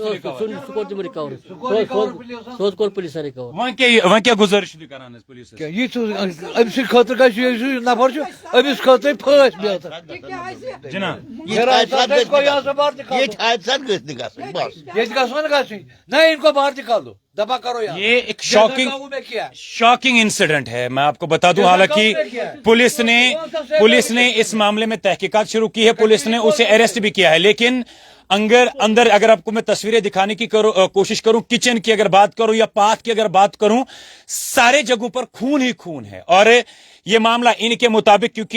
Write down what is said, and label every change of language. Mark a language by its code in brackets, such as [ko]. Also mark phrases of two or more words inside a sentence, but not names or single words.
[ks] سُہ کوٚر تِمو رِکَور سُہ حظ کوٚر پُلیٖسَن رِکَور وۄنۍ کیٛاہ گُزٲرِش چھِو تُہۍ کران حظ پُلیٖسَس یہِ چھُ أمۍ سٕنٛدِ خٲطرٕ گژھِ یُس نفر چھُ أمِس خٲطرٕ پھٲسۍ بہتر جِناب ییٚتہِ گژھو نہٕ گژھٕنۍ [ur] نہ اِن کو باہر نِکالو دبا کرو یہ ایک [en] shocking incident [ur] ہے میں آپ کو بتا دوں حالانکہ پولیس نے اس معاملے میں تحقیقات شروع کی ہے پولیس نے اسے اریسٹ بھی کیا ہے لیکن اندر اگر آپ کو میں تصویریں دکھانے کی کوشش کروں کچن کی اگر بات کروں یا پاتھ کی اگر بات کروں سارے جگہوں پر خون ہی خون ہے اور یہ معاملہ ان کے مطابق کیونکہ